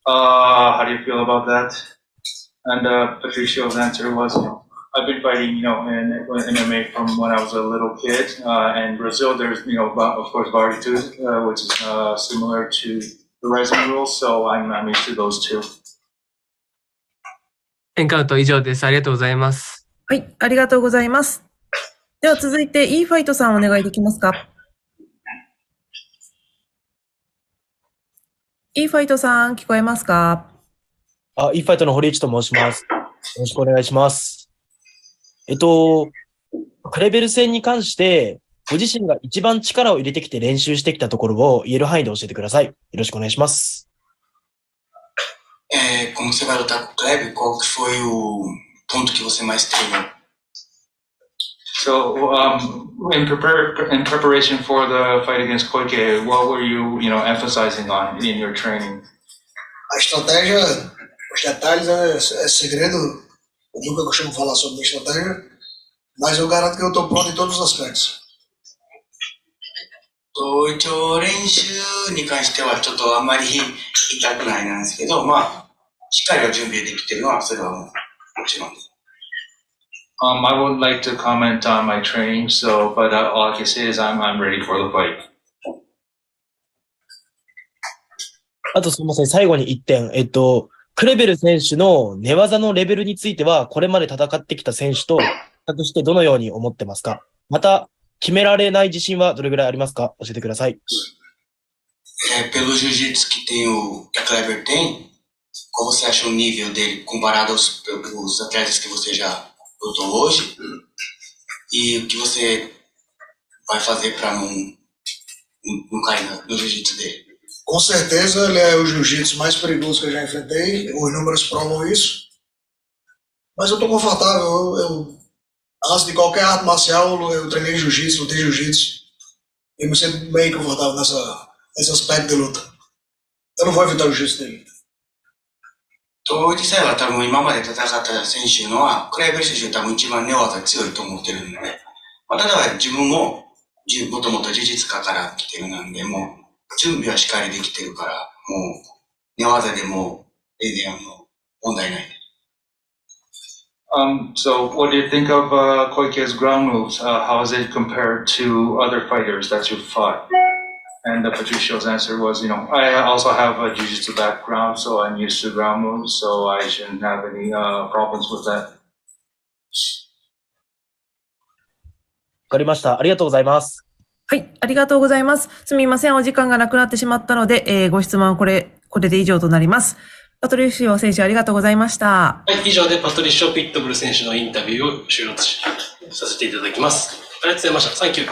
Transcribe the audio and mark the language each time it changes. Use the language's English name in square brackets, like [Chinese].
[English] How do you feel about that? And Patricio's answer was, I've been fighting, in MMA from when I was a little kid. In Brazil, there's, of course, Varitude, which is similar to the Rizin rules. So I'm used to those two. [Japanese] エンカウント以上です。ありがとうございます。はい、ありがとうございます。では続いて、Eファイトさんお願いできますか？ Eファイトさん、聞こえますか？ Eファイトの堀内と申します。よろしくお願いします。クレベル戦に関して、ご自身が一番力を入れてきて練習してきたところを言える範囲で教えてください。よろしくお願いします。 [Portuguese] Como você vai lutar com o Kleber, qual que foi o ponto que você mais treinou? [English] So, in preparation for the fight against Koike, what were you, emphasizing on in your training? [Portuguese] A estratégia, os detalhes é segredo. Eu nunca costumo falar sobre minha estratégia, mas eu garanto que eu estou pronto em todos os aspectos. [Japanese] 一応練習に関してはちょっとあんまり言いたくないなんですけど、しっかりは準備できてるのはそれはもちろんです。 [English] I would like to comment on my training, but all I can say is I'm ready for the fight. [Japanese] あとすみません、最後に1点。クレベル選手の寝技のレベルについては、これまで戦ってきた選手と比較してどのように思ってますか？また、決められない自信はどれぐらいありますか？教えてください。 [Portuguese] Pelo jiu-jitsu que o Kleber tem, qual você acha o nível dele comparado aos atletas que você já lutou hoje? E o que você vai fazer para não cair no jiu-jitsu dele? Com certeza ele é o jiu-jitsu mais perigoso que eu já enfrentei, os números provam isso. Mas eu estou confortável, antes de qualquer arte marcial eu treinei jiu-jitsu, lutei jiu-jitsu. E me sinto bem confortável nesse aspecto de luta. Eu não vou evitar o jiu-jitsu dele. [Japanese] 実際は多分今まで戦った選手のは、クレイベル選手が多分一番寝技強いと思ってるんでね。ただ自分ももともと柔術家から来てるなんで、もう準備はしっかりできてるから、もう寝技でも全然問題ない。 [English] So what do you think of Koike's ground moves? How is it compared to other fighters that you fought? And Patricio's answer was, I also have a jiu-jitsu background, so I'm used to ground moves, so I shouldn't have any problems with that. [Japanese] かりました。ありがとうございます。はい、ありがとうございます。すみません、お時間がなくなってしまったので、ご質問はこれで以上となります。パトリシオ選手ありがとうございました。はい、以上でパトリシオ・ピットブル選手のインタビューを終了させていただきます。ありがとうございました。サンキュー。